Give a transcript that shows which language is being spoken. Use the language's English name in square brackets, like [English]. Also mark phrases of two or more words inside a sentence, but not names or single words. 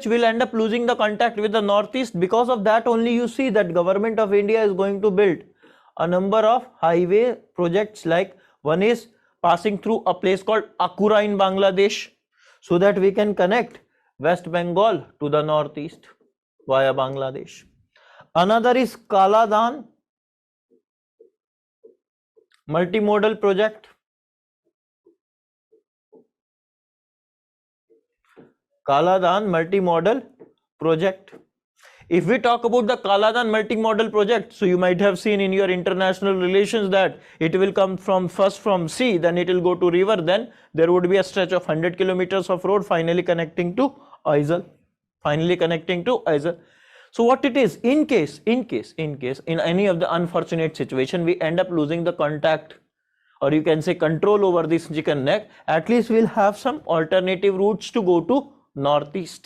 [English] We'll end up losing the contact with the Northeast. Because of that only, you see that government of India is going to build a number of highway projects, like one is passing through a place called Akura in Bangladesh, so that we can connect West Bengal to the Northeast via Bangladesh. Another is Kaladan. multimodal project. Kaladan multimodal project. If we talk about the Kaladan multimodal project, so you might have seen in your international relations that it will come first from sea, then it will go to river, then there would be a stretch of 100 kilometers of road finally connecting to Aizawl. So what it is, in case in any of the unfortunate situation we end up losing the contact, or you can say control over this chicken neck, at least we'll have some alternative routes to go to northeast.